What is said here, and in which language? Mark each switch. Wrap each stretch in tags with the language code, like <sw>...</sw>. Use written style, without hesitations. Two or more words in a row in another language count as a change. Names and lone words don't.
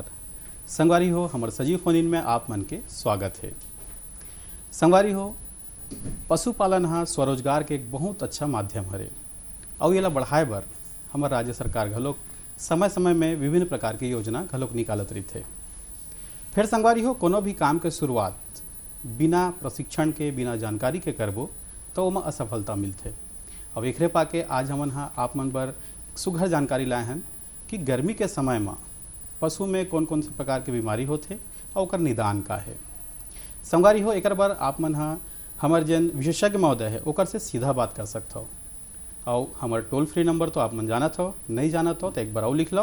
<hne>संगवारी हो हमारे सजीव</hne> <en>phone in</en> <hne>में आप मन के स्वागत है। संगवारी हो पशुपालन हाँ स्वरोजगार के एक बहुत अच्छा माध्यम हरे और ये बढ़ाए बर हमारे राज्य सरकार घलोक समय समय में विभिन्न प्रकार की योजना घलोक निकालत रही थे। फिर संगवारी हो कोनो भी काम के शुरुआत बिना प्रशिक्षण के बिना जानकारी के करबो तो ओमा असफलता मिलते। अब एकरे पाके आज हमन हाँ आप मन बर सुघर जानकारी लाए हैं कि गर्मी के समय में पशु में कौन कौन से प्रकार की बीमारी होते और ओकर निदान का है। संगवारी हो एक बार आप मन हाँ हमार जन विशेषज्ञ महोदय है ओकर से सीधा बात कर सकते हो और हमार</hne> <en>toll free number</en> <hne>तो आप मन जानत हो, नहीं जानत हो तो एक बार और लिख लो।</hne>